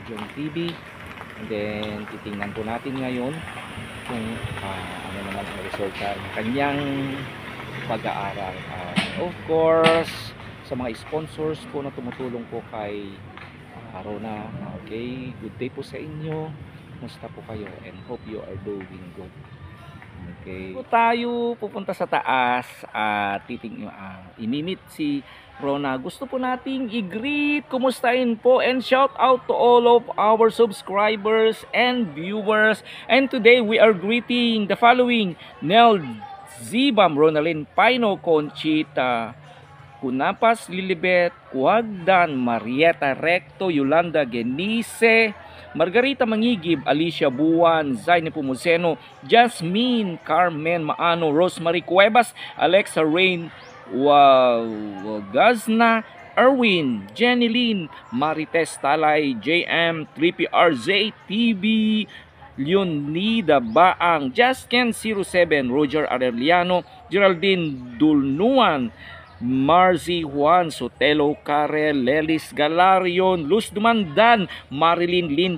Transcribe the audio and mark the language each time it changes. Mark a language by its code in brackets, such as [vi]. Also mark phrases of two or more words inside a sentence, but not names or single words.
[tl] John TV, and then titingnan po natin ngayon kung ano naman ang resulta ng kanyang pag-aaral. [en] Of course, [tl] sa mga sponsors po na tumutulong po kay Rona. Okay, [en] good day [tl] po sa inyo. Kumusta po kayo? [en] And hope you are doing good. Okay. [tl] Po tayo pupunta sa taas at imimit si Rona. Gusto po nating i-greet, kumustahin po, [en] and shout out to all of our subscribers and viewers. And today we are greeting the following: Nel Zibam, Ronalyn Paino, Conchita Kunapas, Lilibet Kuagdan, Marieta Recto, Yolanda Genice, Margarita Mangigib, Alicia Buwan, Zaine Pumuseno, Jasmine Carmen Maano, Rosemary Cuevas, Alexa Rain Wagazna, Erwin, Jenny Lynn, Marites Talay, JM, 3PRZ TV, Leonida Baang, Justken 07, Roger Arellano, Geraldine Dulnuan, Marzi Juan Sotelo, Karel Lelis Galarion, Luz Dumandan, Marilyn Lynn